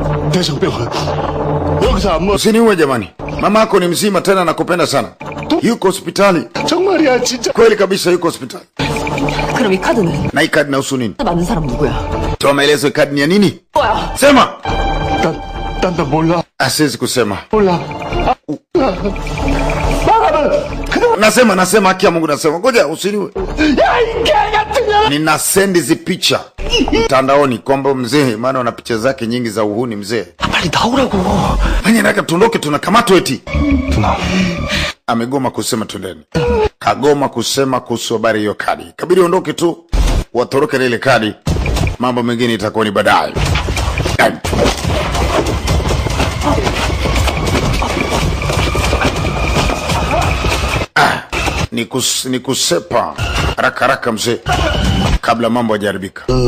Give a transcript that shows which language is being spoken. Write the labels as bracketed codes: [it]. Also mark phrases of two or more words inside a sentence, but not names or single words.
[ko] 대장병은 여기서 안 먹. [sw] Usiniue jamani. Mama yako ni mzima tena nakupenda sana. Yuko hospitali. [ko] 정말이야 진짜. [sw] Kweli kabisa yuko hospitali. [ko] 그럼 이 카드는? [sw] Na hii kadi inahusu nini? [ko] 맞는 사람 누구야? [sw] Toa maelezo ya kadi ni ya nini? [ko] 뭐야? [sw] Sema. [ko] 난 몰라. [sw] Asiwezi kusema. [ko] 몰라. [sw] Nasema haki ya Mungu nasema. Ngoja usiniue. Nina sendi hizi picha mtandaoni kwamba mzee, maana una picha zake nyingi za uhuni mzee. [ko] 빨리 나오라고. [sw] Mwenye nataka tuondoke, tunakamatwa eti. [ko] 누나. [sw] Amegoma kusema twendeni. Kagoma kusema kuhusu habari hiyo kadi. Kabidi ondoke tu. Watoroke na ile kadi. Mambo mengine itakuwa ni baadaye. Ni kusepa haraka mzee kabla mambo hajaharibika.